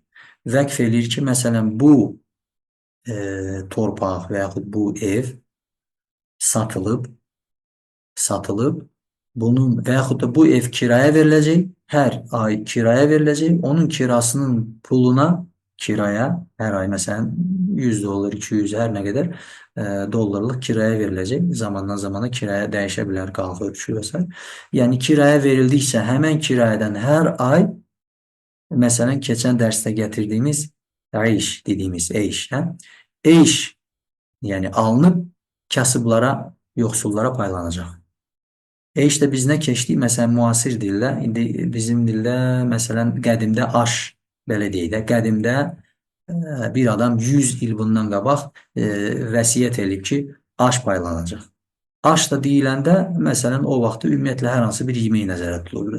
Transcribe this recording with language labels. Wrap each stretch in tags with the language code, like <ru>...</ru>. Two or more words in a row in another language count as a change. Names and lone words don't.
<az>Vəqf eləyir ki, məsələn, bu torpaq və yaxud bu ev satılıb, bunun və yaxud da bu ev kiraya veriləcək, hər ay kiraya veriləcək, onun kirasının puluna kiraya</az> <tr>her ay mesela 100 dolar, 200 her ne kadar dolarlık kiraya verilecek. Zamandan zamana kiraya değişebilir, kalkıp düşüyorsa. Yani kiraya verildiyse hemen kiradan her ay mesela geçen derste getirdiğimiz iş dediğimiz iş. İş yani alınıp kasıblara, yoksullara paylanacak. İşte biz ne keçdik?</tr> <az>Mesela müasir dildə, indi bizim dildə mesela qədimdə aş belə deyək də, qədimdə bir adam 100 il bundan qabaq vəsiyyət edib ki, aş paylanacaq. Aş da deyiləndə məsələn o vaxtda ümumiyyətlə hər hansı bir yemək nəzərdə tutulurdu.</az>